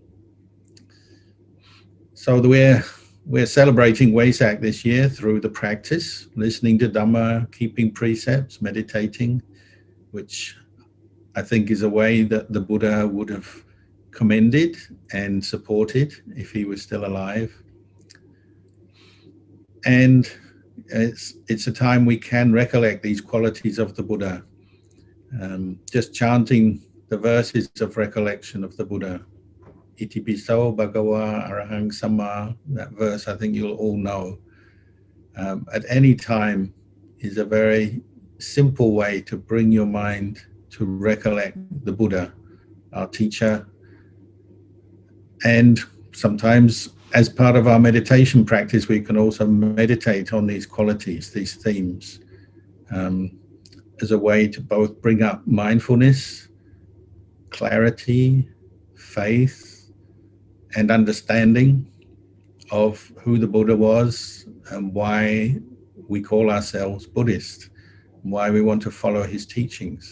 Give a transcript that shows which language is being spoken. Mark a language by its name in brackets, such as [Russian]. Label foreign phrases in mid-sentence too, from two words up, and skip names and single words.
[English] So we're celebrating WASAC this year through the practice, listening to Dhamma, keeping precepts, meditating, which I think is a way that the Buddha would have commended and supported if he was still alive. And it's a time we can recollect these qualities of the Buddha. Just chanting the verses of recollection of the Buddha. [Pali] Iti piso bhagava arahang samma, [English] that verse I think you'll all know. At any time is a very simple way to bring your mind to recollect the Buddha, our teacher. And sometimes as part of our meditation practice, we can also meditate on these qualities, these themes, as a way to both bring up mindfulness, clarity, faith, and understanding of who the Buddha was and why we call ourselves Buddhist, and why we want to follow his teachings.